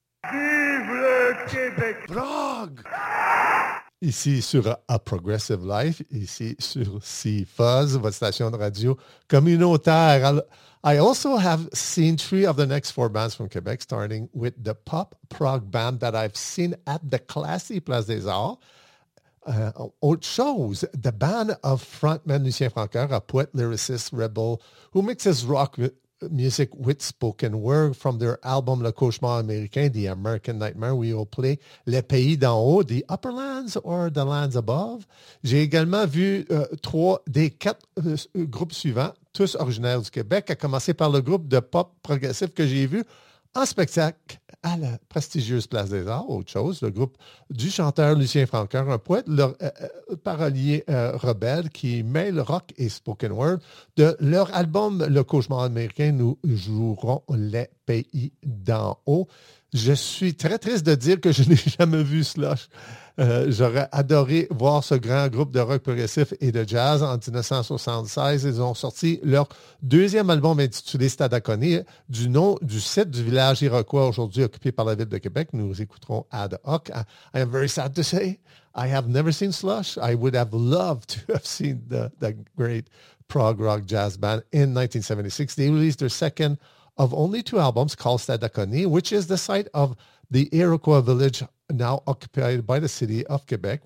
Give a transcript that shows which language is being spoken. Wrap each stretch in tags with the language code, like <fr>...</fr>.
<fr>Vive le Québec! Prague! Ici sur A Progressive Life, ici sur CFUZ, votre station de radio communautaire.</fr> <en>I also have seen three of the next four bands from Quebec, starting with the pop prog band that I've seen at the Classy Place des Arts. Autre chose, the band of frontman Lucien Francoeur, a poet, lyricist, rebel, who mixes rock music with spoken word from their album Le Cauchemar Américain, The American Nightmare. We will play Le Pays d'en Haut, The Upper Lands or The Lands Above.</en> <fr>J'ai également vu trois des quatre groupes suivants, tous originaires du Québec, à commencer par le groupe de pop progressif que j'ai vu en spectacle à la prestigieuse Place des Arts, autre chose, le groupe du chanteur Lucien Francoeur, un poète parolier rebelle qui mêle rock et spoken word. De leur album Le Cauchemar Américain, nous jouerons Les Pays d'en Haut. Je suis très triste de dire que je n'ai jamais vu cela. J'aurais adoré voir ce grand groupe de rock progressif et de jazz. En 1976, ils ont sorti leur deuxième album intitulé Stadaconé, du nom du site du village iroquois aujourd'hui occupé par la ville de Québec. Nous écouterons Ad Hoc.</fr> <en>I am very sad to say I have never seen Slush. I would have loved to have seen the great prog rock jazz band in 1976. They released their second of only two albums called Stadaconé, which is the site of the Iroquois village now occupied by the city of Quebec.</en>